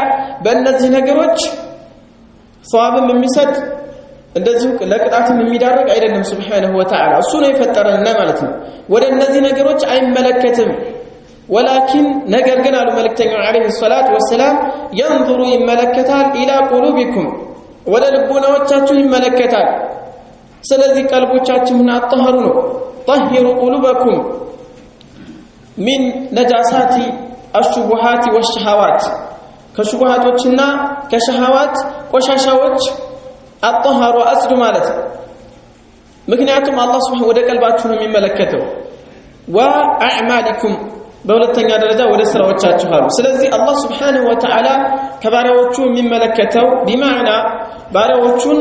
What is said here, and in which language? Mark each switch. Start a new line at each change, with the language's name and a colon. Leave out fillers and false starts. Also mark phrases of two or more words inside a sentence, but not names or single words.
Amharic: በእነዚህ ነገሮች ሷብም የሚሰጥ እንደዚህ ለቅጣትም የሚዳርግ አይደለም
Arabic: سبحانه وتعالى
Amharic: እሱ ነው የፈጠረንና ማለት ነው ወደ እነዚህ ነገሮች አይመለከትም ولكن ነገር ግን አሉ መልእክተኛው
Arabic: عليه الصلاة وسلم ينظر
Amharic: ይመለከታል
Arabic: الى قلوبكم
Amharic: ወደ ልቦናዎቻችሁ ይመለከታል ስለዚህ ቀልቦቻችሁን አጣህሩ ነው
Arabic: طهروا قلوبكم من نجاسات الشبهات والشهوات
Amharic: ከሽቡሃቶችና ከሸሃዋት ቆሻሻዎች አጣህሩ አጽዱ ማለት ምክንያቱም አላህ Subhanahu ወደ ቀልባችሁ ነው የሚመለከተው وأعمالكم በሁለተኛ ደረጃ ወደ ስራዎቻችሁ አሉ ስለዚህ አላህ
Arabic: سبحانه وتعالى
Amharic: ከባሪያዎቹ የሚመለከተው بمعنى ባሪያዎቹን